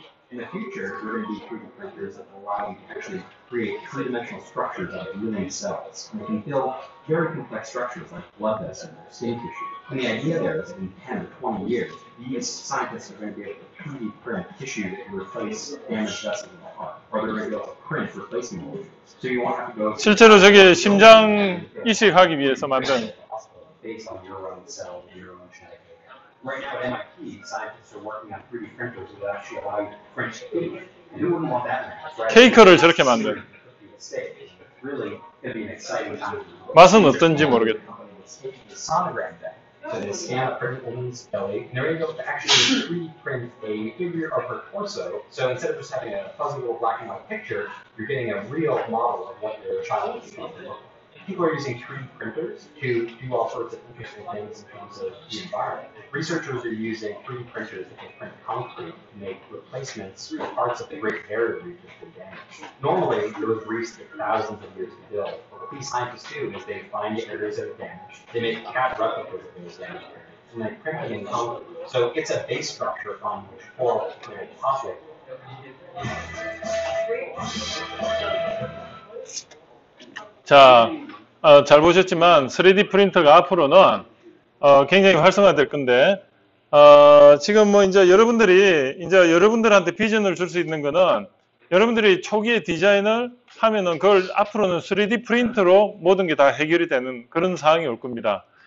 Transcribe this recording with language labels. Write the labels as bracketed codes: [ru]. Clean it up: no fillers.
[en] In the future, there are going to be 3D printers that allow you to actually create three-dimensional structures out of living cells. And you can build very complex structures like blood vessels or skin tissue. And the idea there is that in 10 or 20 years, these scientists are going to be able to 3D print tissue to replace damaged vessels in the part, or they're going to go print replacement modules. So you won't have to go through [ko] 실제로 저게 심장 이식하기 위해서 만든 [en] based on your own cells and your own genetic code. Right now at MIT, scientists are working on 3D printers that actually allow you to print cake. And who wouldn't want that? Right? [ko] 케이크를 저렇게 만든. [en] Really going to be an exciting time. [ko] 맛은 어떤지 모르겠다. [en] Sonogram deck. So they scan a pregnant woman's belly, and they're able to actually 3D print a figure of her torso. So instead of just having a fuzzy little black and white picture, you're getting a real model of what your child is going to look like. People are using 3D printers to do all sorts of interesting things in terms of the environment. Researchers are using 3D printers that can print concrete to make replacements for parts of the Great Barrier Reef that have been damaged. Normally, those reefs take thousands of years to build. What these scientists do is they find areas that are damaged, they make CAD replicas of those damaged areas, and they print them in concrete. So it's a base structure on which coral can operate. [ko] 자, 잘 보셨지만 3D 프린터가 앞으로는 굉장히 활성화될 건데 지금 뭐 이제 여러분들한테 비전을 줄 수 있는 거는 여러분들이 초기에 디자인을 하면은 그걸 앞으로는 3D 프린터로 모든 게 다 해결이 되는 그런 상황이 올 겁니다.